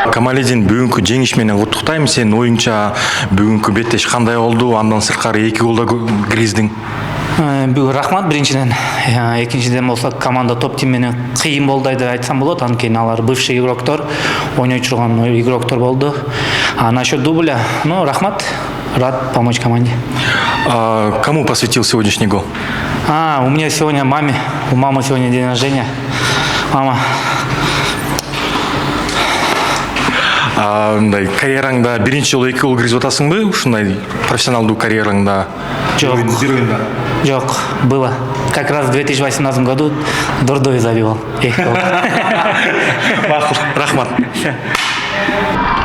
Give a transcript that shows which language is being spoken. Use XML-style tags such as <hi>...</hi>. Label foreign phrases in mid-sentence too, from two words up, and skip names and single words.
<ky>Камалидин бүгүнкү жеңиш менен куттуктайм. Сенин оюңча бүгүнкү беттеш кандай болду? Андан сырткары 2 голда киргиздиң. Рахмат биринчиден. Экинчиден болсо команда топ тим менен кыйын болду деп айтсам болот. Анткени алар бывший игроктор, ойной турган игроктор болду.</ky> <ru>А насчет дубля, рахмат. Рад помочь команде. Кому посвятил сегодняшний гол? У меня сегодня маме. У мамы сегодня день рождения. Мама.</ru> <ky>Мындай карьераңда биринчи жолу 2 гол киргизип атасыңбы? Ушундай профессионалдуу карьераңда? Жок,</ky> <ru>было. Как раз в 2018 году Дурдой забивал.</ru> <ky>Рахмат.</ky>